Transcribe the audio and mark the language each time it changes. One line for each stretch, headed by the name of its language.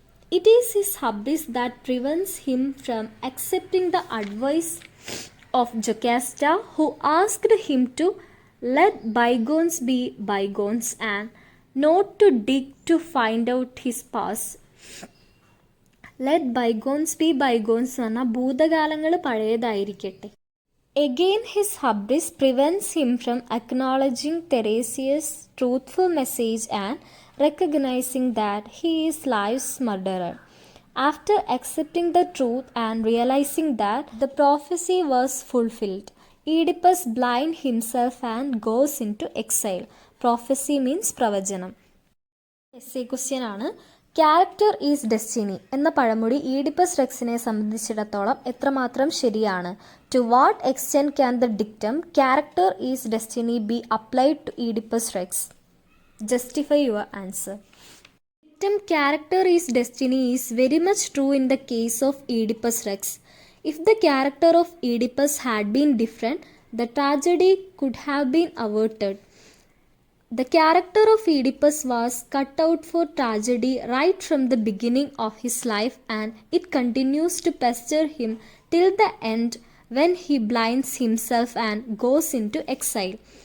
English: It is his hubris that prevents him from accepting the advice of Jocasta, who asked him to let bygones be bygones and not to dig to find out his past. Let bygones be bygones
Malayalam: എന്ന് പറഞ്ഞാൽ ഭൂതകാലങ്ങൾ പഴയതായിരിക്കട്ടെ.
English: Again, his hubris prevents him from acknowledging Tiresias' truthful message and recognizing that he is Laius' murderer. After accepting the truth and realizing that the prophecy was fulfilled, Oedipus blinds himself and goes into exile. Prophecy means പ്രവചനം. essay question ആണ്. Character is destiny
Malayalam: എന്ന പഴമൊഴി Oedipus റെക്സിനെ സംബന്ധിച്ചിടത്തോളം എത്രമാത്രം ശരിയാണ്?
English: To what extent can the dictum character is destiny be applied to Oedipus Rex? Justify your answer. Dictum character is destiny is very much true in the case of Oedipus Rex. If the character of Oedipus had been different, the tragedy could have been averted. The character of Oedipus was cut out for tragedy right from the beginning of his life, and it continues to pester him till the end when he blinds himself and goes into exile.